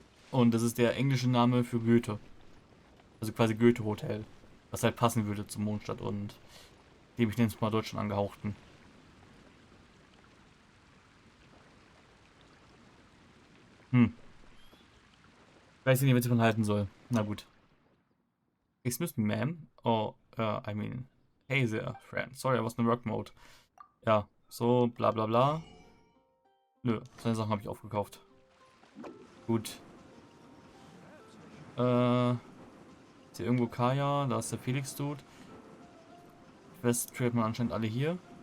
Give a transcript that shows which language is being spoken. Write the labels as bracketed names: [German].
[German] Und das ist der englische Name für Goethe. Also quasi Goethe Hotel. Was halt passen würde zum Mondstadt und dem ich nenne es mal Deutschland angehauchten. Weiß ich nicht, was ich von halten soll. Na gut. [English] Excuse me, ma'am. Oh, I mean, hey there, friend. Sorry, I was in work mode. [German] Ja, so, [English] bla bla bla. [German] Nö, seine Sachen habe ich aufgekauft. Gut. Ist hier irgendwo Kaya? Da ist der Felix-Dude. West trade man anscheinend alle hier.